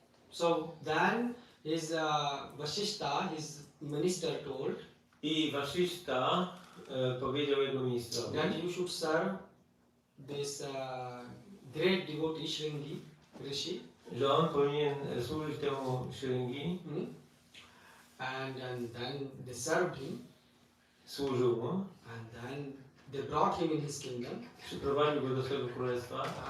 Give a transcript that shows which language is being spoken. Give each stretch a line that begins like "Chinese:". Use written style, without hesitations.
English: So then his Vasishta, his minister told
Polish: I Vasishta powiedział jego ministrowi,
English: that you should serve this great devotee Shringi Rishi.
Polish: że on powinien służyć temu Shringi,
English: And then they served him,
Polish: służył mu,
English: and then they brought him in his kingdom.
Polish: przyprowadził go do swojego królestwa.